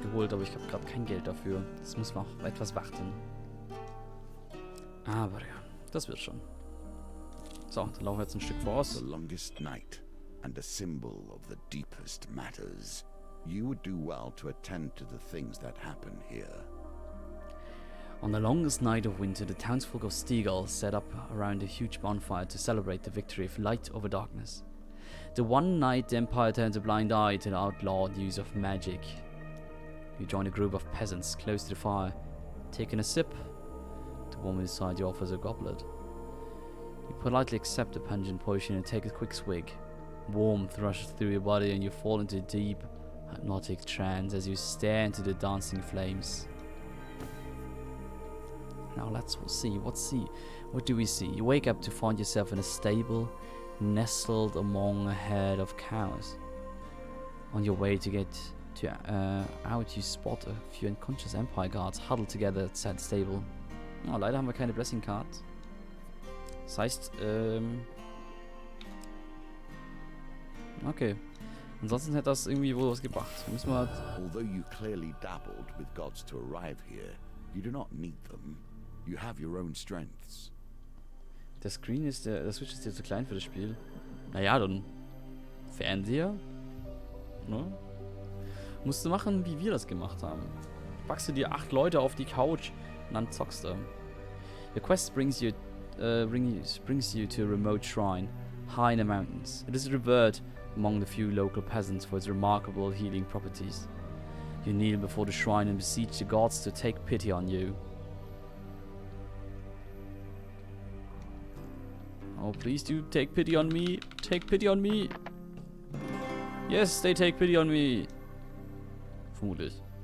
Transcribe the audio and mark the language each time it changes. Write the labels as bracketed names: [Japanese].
[German] Geholt, aber ich habe gerade kein Geld dafür. Das muss noch etwas warten. Aber ja, das wird schon. So, dann laufen wir jetzt ein Stück voraus. [English] The longest night and a symbol of the deepest matters. You would do well to attend to the things that happen here. On the longest night of winter, the townsfolk of Stegal set up around a huge bonfire to celebrate the victory of light over darkness. The one night the Empire turns a blind eye to the outlawed use of magic. You join a group of peasants close to the fire, taking a sip. The woman beside you offers a goblet. You politely accept the pungent potion and take a quick swig. Warmth rushes through your body and you fall into a deep, hypnotic trance as you stare into the dancing flames. Now let's see. What do we see? You wake up to find yourself in a stable, nestled among a herd of cows. On your way to get out, you spot a few unconscious Empire guards huddled together at said stable. [German] Oh, leider haben wir keine Blessing Card. Das heißt, okay. Ansonsten hätte das irgendwie wohl was gebracht. Müssen wir halt. [English] Although you clearly dabbled with gods to arrive here, you do not need them. You have your own strengths. [German] Der Switch ist hier zu klein für das Spiel. Naja, dann Fernseher. Ne? Musst du machen, wie wir das gemacht haben. Packst du dir 8 Leute auf die Couch und dann zockst du. [English] The quest brings you to a remote shrine, high in the mountains. It is revered among the few local peasants for its remarkable healing properties. You kneel before the shrine and beseech the gods to take pity on you. Oh, please do take pity on me. Take pity on me. Yes, they take pity on me. [German] Vermutlich.